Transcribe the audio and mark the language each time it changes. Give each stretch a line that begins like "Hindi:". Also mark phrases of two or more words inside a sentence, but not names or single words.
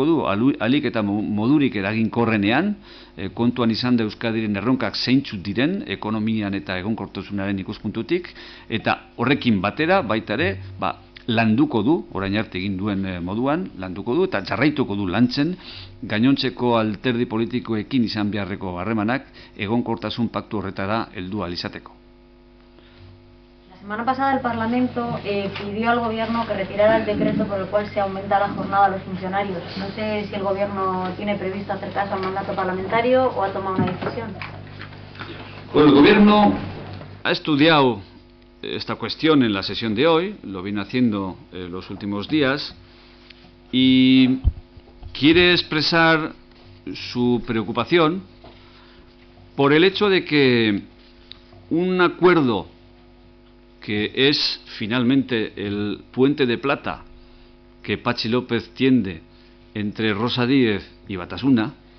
Basque: du, alik eta modurik eraginkorrenean, kontuan izan da Euskadiren erronkak zeintzuk diren, ekonomian eta egonkortasunaren ikuspuntutik, eta horrekin batera, baita ere, landuko du, orain arte egin duen moduan, landuko du, eta jarraituko du lantzen, gainontzeko alderdi politikoekin izan beharreko harremanak, egonkortasun paktu horretara heldu ahal izateko.
Spanish: La semana pasada el Parlamento pidió al Gobierno que retirara el decreto por el cual se aumenta la jornada a los funcionarios. No sé si el Gobierno tiene previsto hacer caso al mandato parlamentario o ha tomado una decisión. Bueno, el Gobierno ha estudiado esta cuestión en la sesión de hoy, lo viene haciendo los últimos días, y quiere expresar su preocupación por el hecho de que un acuerdo que es finalmente el puente de plata que Patxi López tiende entre Rosa Díez y Batasuna,